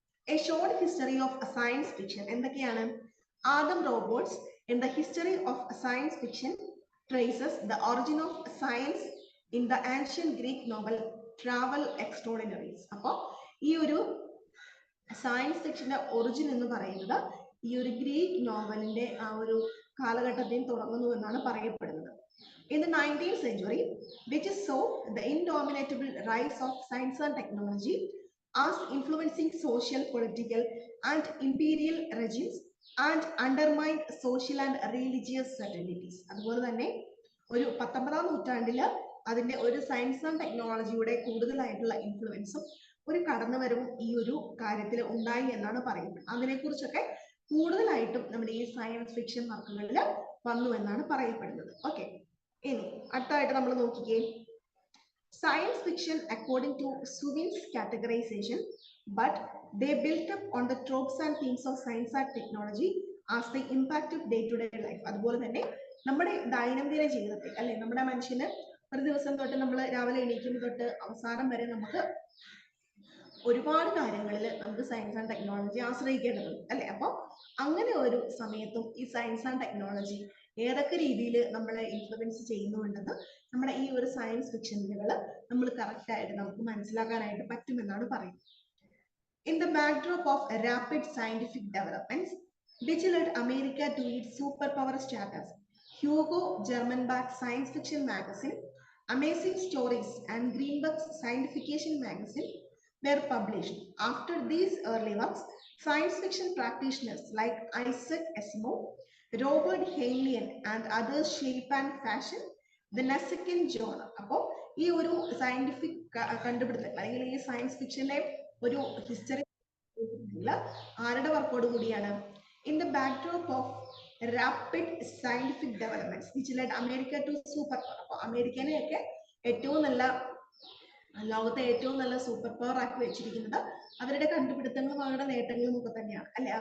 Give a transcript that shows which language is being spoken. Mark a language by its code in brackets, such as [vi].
[en] a short history of science fiction [ml] എന്തൊക്കെയാണ്? [en] Adam Roberts in the history of science fiction traces the origin of science in the ancient Greek novel travel extraordinaries. [ml] അപ്പോൾ ഈ ഒരു science ഫിക്ഷന്റെ origin എന്ന് പറയുന്നത് ഈ ഒരു Greek നോവലിന്റെ ആ ഒരു കാലഘട്ടത്തിൽ തുടങ്ങുന്നു എന്നാണ് പറയപ്പെടുന്നത്. [en] In the 19th century, which saw the indomitable rise of science and technology as influencing social, political, and imperial regimes and undermined social and religious certainties. [ml] അതുപോലെ തന്നെ ഒരു 19ാം നൂറ്റാണ്ടില് അതിന്റെ ഒരു സയൻസ് ആൻഡ് ടെക്നോളജിയുടെ കൂടുതലായിട്ടുള്ള ഇൻഫ്ലുവൻസും ഒരു കടന്നുവരവും ഈ ഒരു കാര്യത്തിൽ ഉണ്ടായി എന്നാണ് പറയുന്നത്. അതിനെക്കുറിച്ചൊക്കെ കൂടുതലായിട്ടും നമ്മുടെ ഈ സയൻസ് ഫിക്ഷൻ വർക്കുകളിൽ വന്നു എന്നാണ് പറയപ്പെടുന്നത്. ഓക്കെ, ഇനി അടുത്തായിട്ട് നമ്മൾ നോക്കിക്കേ, [en] Science fiction according to Suvin's categorisation, but they built up on the tropes and themes of science and technology as the impact of day to day life. [ml] അതുപോലെ തന്നെ നമ്മുടെ ദൈനംദിന ജീവിതത്തെ അല്ലെ, നമ്മുടെ മനുഷ്യന് ഒരു ദിവസം തൊട്ട് നമ്മൾ രാവിലെ എണീക്കുന്ന തൊട്ട് അവസാനം വരെ നമുക്ക് ഒരുപാട് കാര്യങ്ങളിൽ നമുക്ക് സയൻസ് ആൻഡ് ടെക്നോളജി ആശ്രയിക്കേണ്ടതുണ്ട് അല്ലെ. അപ്പോൾ അങ്ങനെ ഒരു സമയത്തും ഈ സയൻസ് ആൻഡ് ടെക്നോളജി ഏതൊക്കെ രീതിയിൽ നമ്മളെ ഇൻഫ്ലുവൻസ് ചെയ്യുന്നുണ്ടെന്ന് നമ്മുടെ ഈ ഒരു സയൻസ് ഫിക്ഷനുകൾ നമ്മൾ കറക്റ്റ് ആയിട്ട് നമുക്ക് മനസ്സിലാക്കാനായിട്ട് പറ്റുമെന്നാണ് പറയുന്നത്. [en] In the backdrop of rapid scientific developments, which led America to its superpower status, Hugo Germanbach's science fiction magazine, Amazing Stories, and Greenberg's science fiction magazine were published. After these early works, science fiction practitioners like Isaac Asimov, Robert Heinlein, and others shape and fashion the second genre. [ml] അപ്പോൾ ഈ ഒരു scientific കണ്ടുപിടുത്തം അല്ലെങ്കിൽ ഈ science ഫിക്ഷന്റെ ഒരു history ആരുടെ വർക്കോട് കൂടിയാണ്? [en] In the backdrop of rapid scientific developments which led America to super power. [ml] അപ്പോൾ അമേരിക്കനെയൊക്കെ ഏറ്റവും നല്ല ലോകത്തെ ഏറ്റവും നല്ല സൂപ്പർ പവർ ആക്കി വെച്ചിരിക്കുന്നത് അവരുടെ കണ്ടുപിടുത്തങ്ങളും അവരുടെ നേട്ടങ്ങളും ഒക്കെ തന്നെയാണ് അല്ലെ.